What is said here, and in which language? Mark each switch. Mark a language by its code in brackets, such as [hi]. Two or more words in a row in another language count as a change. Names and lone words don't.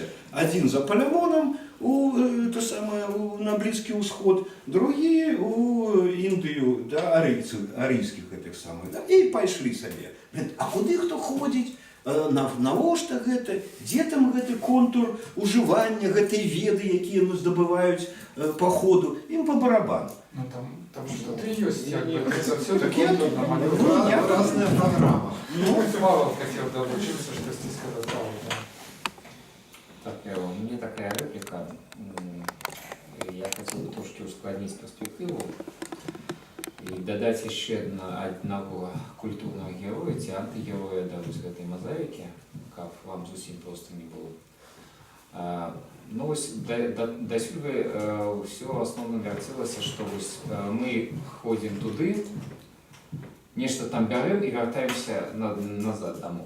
[be] Адзін за Палемонам на Блізкі ўсход, другі у Індыю, да, арыйскіх гэтых самых, да, і пайшлі сабе. А куды хто ходзіць? Навошта гэта? Дзе там гэты контур ужывання гэтай веды, якія яны здабываюць па ходу? Ім па барабану. [ru] Ну там что-то есть, это все Так такое Разная программа. Ну, Павел хотел доучиться, что ты сказал. Так, у меня такая реплика. Я хотел бы трошки ускладнить перспективу. [be] И дадаць яшчэ аднаго культурнага героя ці антыгероя да вось гэтай мазаікі, каб вам зусім проста не было. Ну вось дасюль ўсё ў асноўным вярцелася, што вось мы ходзім туды, нешта там бярэм і вяртаемся назад дамоў.